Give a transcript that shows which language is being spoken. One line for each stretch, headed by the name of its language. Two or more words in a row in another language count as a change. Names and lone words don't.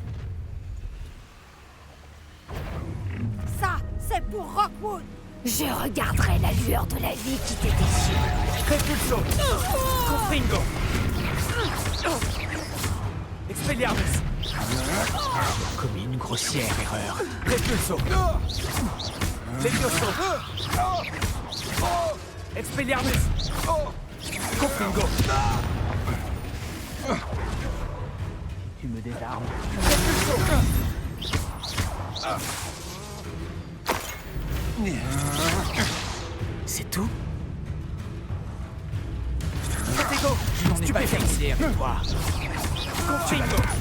French: Ça, c'est pour Rockwood. Je regarderai la lueur de la vie qui t'était sûre. Repulso. Confringo. Expelliarmus. J'ai commis une grossière erreur. Repulso. Levioso. Expelliarmus. Confringo. Tu me désarmes. C'est tout? Protego. Je n'en ai pas terminé avec toi. Confringo.